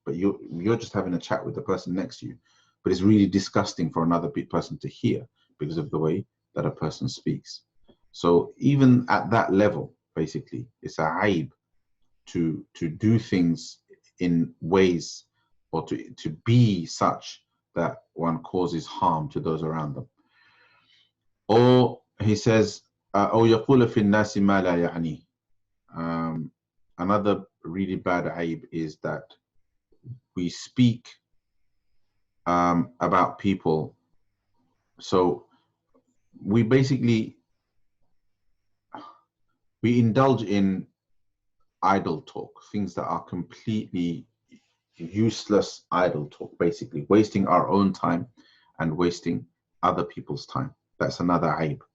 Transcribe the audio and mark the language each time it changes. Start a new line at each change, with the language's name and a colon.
English: But you're just having a chat with the person next to you, but it's really disgusting for another person to hear because of the way that a person speaks. So even at that level, basically, it's a aib to do things in ways, or to be such that one causes harm to those around them. Or he says,
Arabic: أو يقول في الناس ما لا يعني.
English: Another really bad aib is that we speak about people. So we indulge in idle talk, things that are completely useless idle talk, basically wasting our own time and wasting other people's time. That's another aib.